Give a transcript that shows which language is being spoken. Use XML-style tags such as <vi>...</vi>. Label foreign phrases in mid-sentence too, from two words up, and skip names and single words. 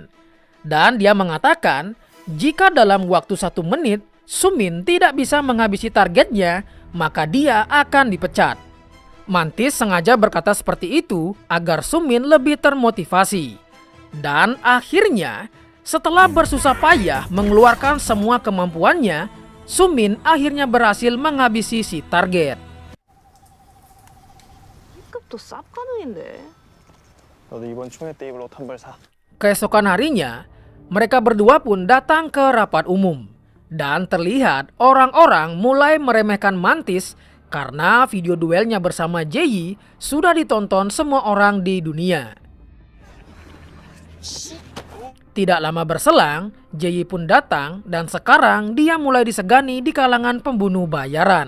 <id>Dan dia mengatakan, jika dalam waktu 1 menit Sumin tidak bisa menghabisi targetnya, maka dia akan dipecat. Mantis sengaja berkata seperti itu agar Sumin lebih termotivasi. Dan akhirnya, setelah bersusah payah mengeluarkan semua kemampuannya, Sumin akhirnya berhasil menghabisi si target.</id> <ko>B급도 쌉가능인데. 너도 이번 총회 때 입을 옷 한 벌 사.</ko> <id>Keesokan harinya, mereka berdua pun datang ke rapat umum. Dan terlihat orang-orang mulai meremehkan Mantis karena video duelnya bersama Jae-yi sudah ditonton semua orang di dunia. Tidak lama berselang, Jae-yi pun datang dan sekarang dia mulai disegani di kalangan pembunuh bayaran.</id>